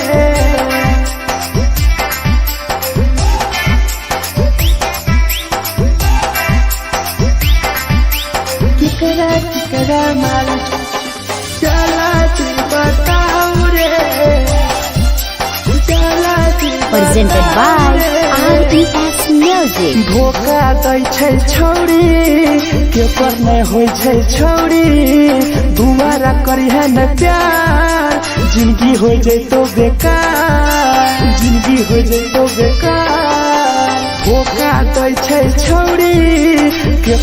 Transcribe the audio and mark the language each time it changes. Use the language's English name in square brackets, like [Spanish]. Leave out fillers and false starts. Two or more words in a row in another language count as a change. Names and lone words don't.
[Angika] केकरा माल जला दी बताऊ रे, जला दी [English] Presented by RES Music. [Angika] धोखा दै छै छौरी, के पर नै होइ छै छौरी, दुबारा करिहे न प्यार, जिंदगी हो जैतो बेकार, जिंदगी हो जैतो बेकार, धोखा दै छै छौरी, के